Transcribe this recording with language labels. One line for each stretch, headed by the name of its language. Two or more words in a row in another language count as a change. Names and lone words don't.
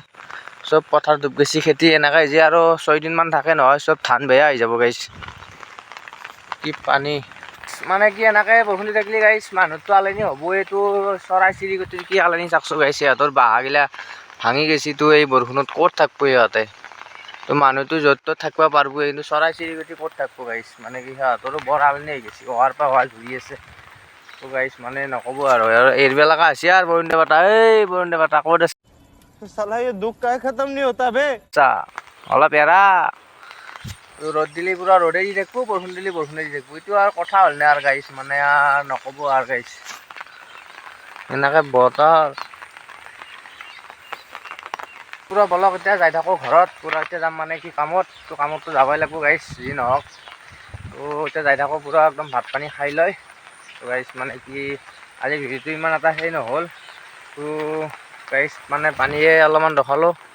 Assamese: চব পথাৰ ডুব গৈছে খেতি এনেকৈ হৈছে আৰু 6 দিনমান থাকে নহয় চব ধান বেয়া হৈ যাব গাইছ কি পানী মানে কি এনেকৈ বৰষুণ দি থাকিলে গাইছ মানুহটো আলনি হ'ব এইটো চৰাই চিৰিকটিৰ কি আলনি চাকচো গাইছ সিহঁতৰ বাঁহগিলা ভাঙি গৈছে তো এই বৰষুণত ক'ত থাকিব সিহঁতে তো মানুহটো য'ত ত'ত থাকিব পাৰিব কিন্তু চৰাই চিৰিকটি ক'ত থাকিব গাইছ মানে কি সিহঁতৰো বৰ আলনি হৈ গৈছে অহাৰ পৰা অহা ঘূৰি আছে তো গাইছ মানে নক'ব আৰু এৰিব লগা হৈছে আৰু বৰুণ দেৱতা ক'ত আছে
Hindi: साला ये दुख का खत्म नहीं होता बे
Assamese: অলপ এৰা ৰ'দ দিলে পুৰা ৰ'দে দি থাকিব বৰষুণ দিলে বৰষুণে দি থাকিব এইটো আৰু কথা হ'ল নে আৰু গাইছ মানে আৰু নক'ব আৰু গাইছ এনেকৈ বতৰ পুৰা বলক এতিয়া যাই থাকোঁ ঘৰত পুৰা এতিয়া যাম মানে কি কামত তো কামততো যাবই লাগিব গাইছ যি নহওক তো এতিয়া যাই থাকোঁ পুৰা একদম ভাত পানী খাই লৈ তো গাইছ মানে কি আজি ভিডিঅ'টো ইমান এটা সেই নহ'ল তো গাইছ মানে পানীয়ে অলপমান দেখালোঁ